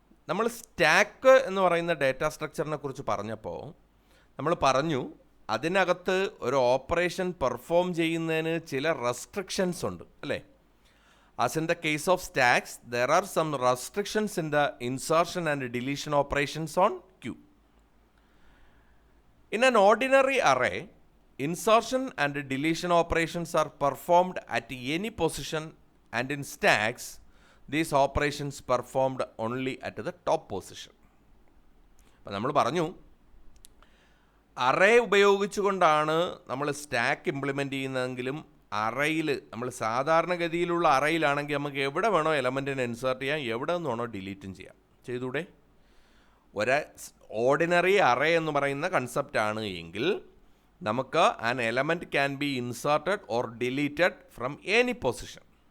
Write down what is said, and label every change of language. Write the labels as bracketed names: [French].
[Malayalam] നമ്മൾ സ്റ്റാക്ക് എന്ന് പറയുന്ന ഡേറ്റാ സ്ട്രക്ചറിനെ കുറിച്ച് പറഞ്ഞപ്പോൾ നമ്മൾ പറഞ്ഞു അതിനകത്ത് ഒരു ഓപ്പറേഷൻ പെർഫോം ചെയ്യുന്നതിന് ചില റെസ്ട്രിക്ഷൻസ് ഉണ്ട്, അല്ലേ? [English] As in the case of stacks there are some restrictions in the insertion and deletion operations on queue. In an ordinary array, insertion and deletion operations are performed at any position, and in stacks these operations performed only at the top position. [Malayalam] അപ്പോൾ നമ്മൾ പറഞ്ഞു array ഉപയോഗിച്ചുകൊണ്ടാണ് നമ്മൾ stack implement ചെയ്യുന്നതെങ്കിലും അറയിൽ നമ്മൾ സാധാരണഗതിയിലുള്ള അറയിലാണെങ്കിൽ നമുക്ക് എവിടെ വേണോ എലമെൻറ്റിനെ ഇൻസേർട്ട് ചെയ്യാം, എവിടെ നിന്ന് വേണോ ഡിലീറ്റും ചെയ്യാം. ചെയ്തൂടെ? ഒരു ഓർഡിനറി അറേ എന്ന് പറയുന്ന കൺസെപ്റ്റാണ് എങ്കിൽ നമുക്ക് [English] An element can be inserted or deleted from any position.